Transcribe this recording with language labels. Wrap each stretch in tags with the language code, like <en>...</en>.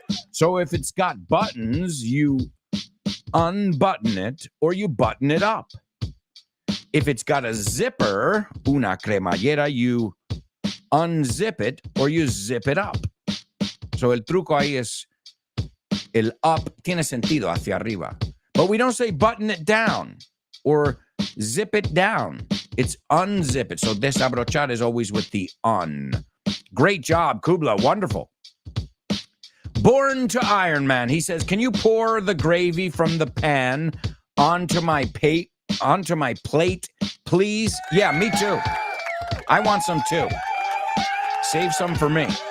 <en>So if it's got buttons, you unbutton it or you button it up. If it's got a zipper,</en> <es>una cremallera,</es> <en>you unzip it or you zip it up.</en> <es>So el truco ahí es el up tiene sentido hacia arriba.</es> <en>But we don't say button it down or zip it down. It's unzip it. So desabrochar is always with the un. Great job, Kubla. Wonderful. Born to Iron Man. He says, can you pour the gravy from the pan onto my plate, please? Yeah, me too. I want some too. Save some for me.</en>